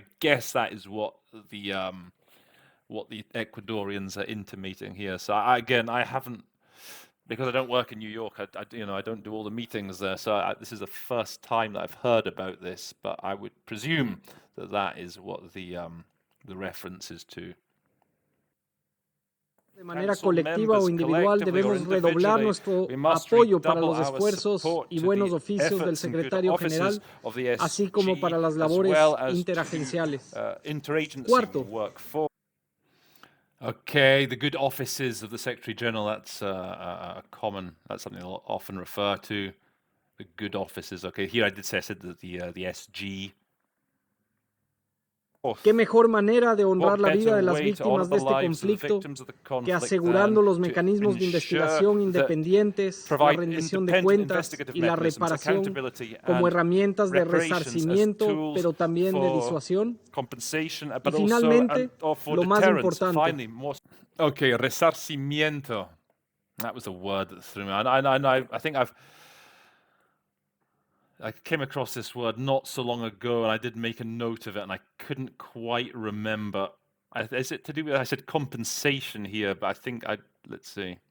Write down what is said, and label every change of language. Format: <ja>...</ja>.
<en>I guess that is what the Ecuadorians are intimating here. So I haven't. Because I don't work in New York, I don't do all the meetings there, so this is the first time that I've heard about this, but I would presume that is what the reference is to.</en> <es>De manera colectiva o individual debemos redoblar nuestro apoyo para los esfuerzos y buenos oficios del Secretario General, así como para las labores interagenciales. Cuarto,</es> <en>okay, the good offices of the Secretary General, that's that's something I'll often refer to, the good offices. Okay, here I said that the SG.</en> <es>¿Qué mejor manera de honrar la vida de las víctimas de este conflicto que asegurando los mecanismos de investigación independientes, la rendición de cuentas y la reparación como herramientas de resarcimiento, pero también de disuasión? Y finalmente, lo más importante.</es> <en>Okay, resarcimiento. That was a word that threw me. I think I came across this word not so long ago, and I did make a note of it, and I couldn't quite remember. Is it to do with, I said compensation here, but I think let's see.</en>